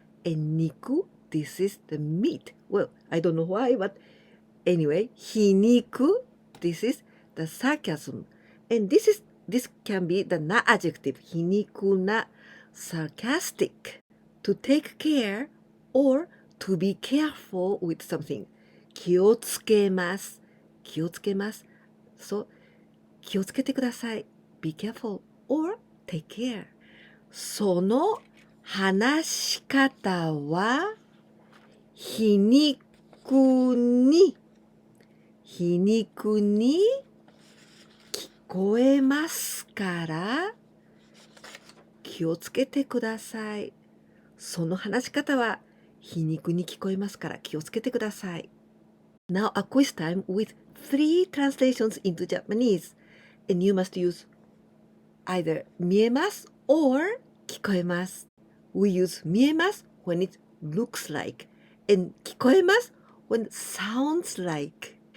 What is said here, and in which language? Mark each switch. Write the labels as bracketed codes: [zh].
[en] And 肉 this is the meat. Well, I don't know why, but anyway, 皮肉 this is the sarcasm. And this can be the na adjective. [ja] 皮肉な sarcastic. [en] To take care or to be careful with something. [ja] 気をつけます。 So, 気をつけてください。 [en] Be careful or take care. [ja] その話し方は皮肉に聞こえますから気をつけてください。その話し方は皮肉に聞こえますから気をつけてください。 [en] Now a quiz time with 3 translations into Japanese, and you must use either 見えます or 聞こえます。 We use 見えます when it looks like, and 聞こえます when it sounds like.